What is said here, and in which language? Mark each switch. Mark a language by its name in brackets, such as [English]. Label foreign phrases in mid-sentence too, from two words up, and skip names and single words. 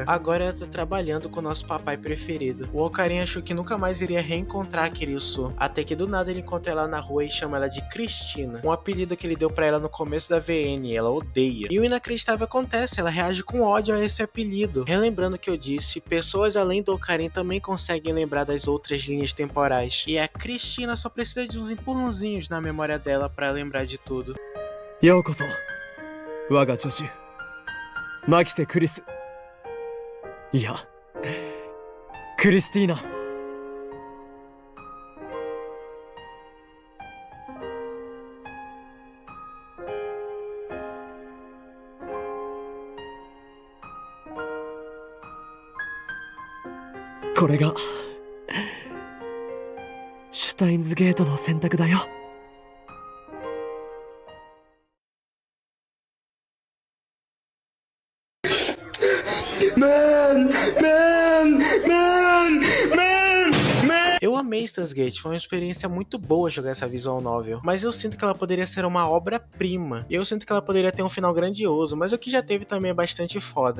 [Portuguese] Agora ela tá trabalhando com o nosso papai preferido. O Ocarina achou que nunca mais iria reencontrar a Kiryu-Su, até que do nada ele encontra ela na rua e chama ela de Cristina, um apelido que ele deu pra ela no começo da VN, e ela odeia. E o inacreditável acontece, ela reage com ódio a esse apelido. Relembrando que eu disse, pessoas além do Ocarina também conseguem lembrar das outras linhas temporais, e a Cristina só precisa de uns empurrãozinhos na memória dela pra lembrar de tudo. [Japanese] ようこそ我が助手マキセ・クリスいやクリスティーナこれがシュタインズゲートの選択だよ。 [Portuguese] Eu amei Stan's Gate, foi uma experiência muito boa jogar essa [English] visual novel, [Portuguese] mas eu sinto que ela poderia ser uma obra-prima, e eu sinto que ela poderia ter um final grandioso, mas o que já teve também é bastante foda.